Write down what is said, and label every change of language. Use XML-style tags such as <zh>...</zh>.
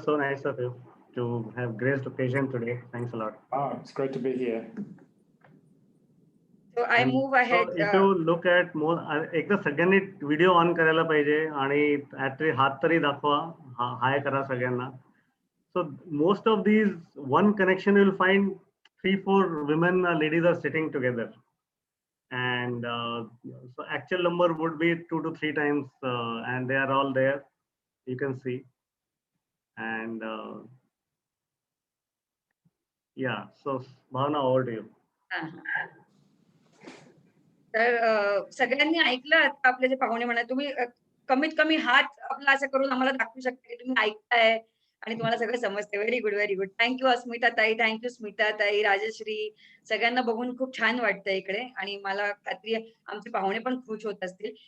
<en>So nice of you to have graced occasion today. Thanks a lot. Oh, it's great to be here. So I move ahead. If you look at</en> <mr>एकदा सगळ्यांनी video on करायला पाहिजे आणि actually हात तरी दाखवा, हाय करा सगळ्यांना.</mr> <en>So most of these one connection you'll find 3-4 women ladies are sitting together, and so actual number would be 2 to 3 times, and they are all there, you can see. And yeah, so Bhavna, over to you.</en> <mr>हा. तर सगळ्यांनी ऐकलं आता आपले जे पाहुणे म्हणा, तुम्ही कमीत कमी हात आपला असं करून आम्हाला दाखवू शकता की तुम्ही ऐकताय आणि तुम्हाला सगळं समजते.</mr> <en>Very good, very good.</en> <mr>Thank you अस्मिता ताई, थँक्यू स्मिता ताई, राजश्री. सगळ्यांना बघून खूप छान वाटतं इकडे आणि मला खात्री आहे आमचे पाहुणे पण खुश होत असतील.</mr>